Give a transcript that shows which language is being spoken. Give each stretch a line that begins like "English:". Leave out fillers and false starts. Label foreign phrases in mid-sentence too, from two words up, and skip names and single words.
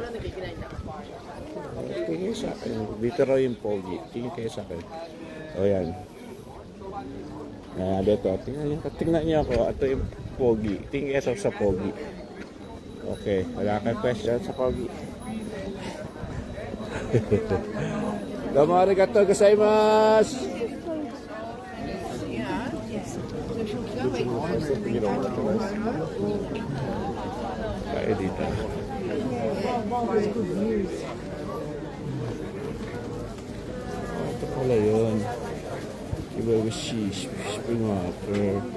Filipino: Tingin sa akin. Dito raw yung pogi. Tingin kayo sa akin. O yan. Dito. Tingnan niyo ako. Ito yung pogi. Tingin kayo sa pogi. Okay. Wala kang question sa pogi.
Japanese: どうもありがとうございます.
Filipino: Tayo dito. Ito pala yun. Iba
English: spring water.